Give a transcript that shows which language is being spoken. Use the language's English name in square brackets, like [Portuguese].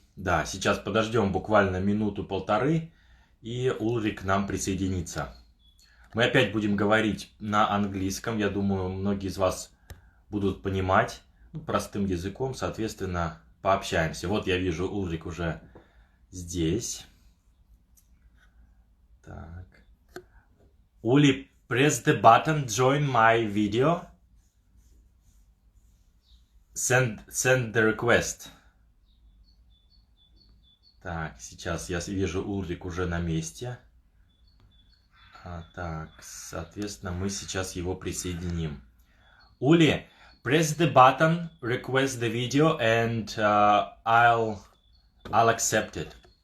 [Russian] Да, сейчас подождем буквально минуту-полторы, и Улрик к нам присоединится. Мы опять будем говорить на английском. Я думаю, многие из вас будут понимать простым языком. Соответственно, пообщаемся. Вот я вижу, Улрик уже здесь. Так. [English] Ули, press the button, join my video. Send the request. [Russian] Так, сейчас я вижу, Улрик уже на месте. Так, соответственно, мы сейчас его присоединим. [English] Uli, press the button, request the video, and I'll accept it.